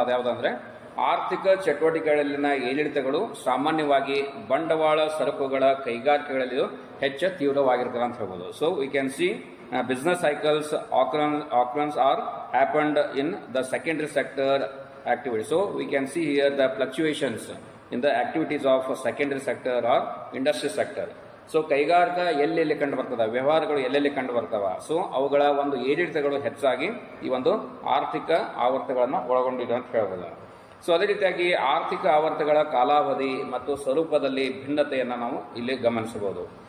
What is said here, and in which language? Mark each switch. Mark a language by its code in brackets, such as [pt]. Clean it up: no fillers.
[kn] ಅದ್ಯಾವುದಂದ್ರೆ ಆರ್ಥಿಕ ಚಟುವಟಿಕೆಗಳಲ್ಲಿನ ಏರಿಳಿತಗಳು ಸಾಮಾನ್ಯವಾಗಿ ಬಂಡವಾಳ ಸರಕುಗಳ ಕೈಗಾರಿಕೆಗಳಲ್ಲಿ ಹೆಚ್ಚು ತೀವ್ರವಾಗಿರ್ತವೆ ಅಂತ ಹೇಳ್ಬೋದು. [en] So we can see business cycles occurrence are happened in the secondary sector activity. So we can see here the fluctuations in the activities of secondary sector or industry sector. [kn] So ಕೈಗಾರಿಕಾ ಎಲ್ಲೆಲ್ಲಿ ಕಂಡು ಬರ್ತದೆ, ವ್ಯವಹಾರಗಳು ಎಲ್ಲೆಲ್ಲಿ ಕಂಡು ಬರ್ತಾವ, so ಅವುಗಳ ಒಂದು ಏರಿಳಿತಗಳು ಹೆಚ್ಚಾಗಿ ಈ ಒಂದು ಆರ್ಥಿಕ ಆವರ್ತಗಳನ್ನು ಒಳಗೊಂಡಿದೆ ಅಂತ ಹೇಳ್ಬೋದು. ಸೊ ಅದೇ ರೀತಿಯಾಗಿ ಆರ್ಥಿಕ ಆವರ್ತಗಳ ಕಾಲಾವಧಿ ಮತ್ತು ಸ್ವರೂಪದಲ್ಲಿ ಭಿನ್ನತೆಯನ್ನು ನಾವು ಇಲ್ಲಿ ಗಮನಿಸಬಹುದು.